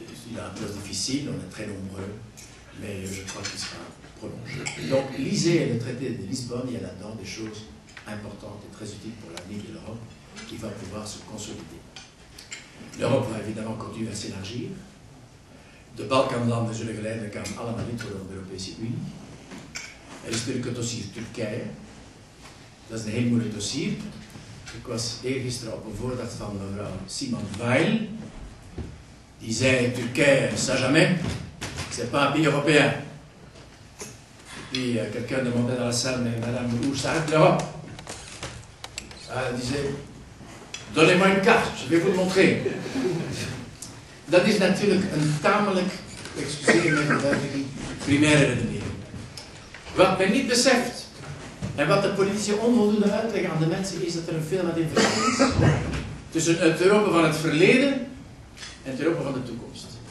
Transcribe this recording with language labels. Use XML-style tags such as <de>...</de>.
<fr>Il a un poste difficile, on est très nombreux, mais je crois qu'il sera prolongé. Donc, lisez le traité de Lisbonne, il y a là-dedans des choses importantes et très utiles pour l'avenir de l'Europe, qui va pouvoir se consolider. L'Europe va évidemment continuer à s'élargir.</fr> <nl>De Balkanlanden zullen geleidelijk aan allemaal lid worden van de Europese Unie. Er is natuurlijk het dossier Turkije. Dat is een heel moeilijk dossier. Ik was eergisteren op een voordracht van mevrouw Simone Veil.</nl> <fr>Die disait Turquie, ça jamais, c'est pas un pays européen. Puis quelqu'un demandait dans la salle, mais madame, où s'arrête l'Europe? Elle disait, donnez-moi une carte, je vais vous le montrer.</fr> <nl>Dat is natuurlijk een tamelijk, excuseer me de uitdrukking, primaire redenering. Wat men niet beseft, en wat de politici onvoldoende uitleggen aan de mensen, is dat er een veel wat in verschil is tussen het Europa van het verleden en het Europa van de toekomst.</nl>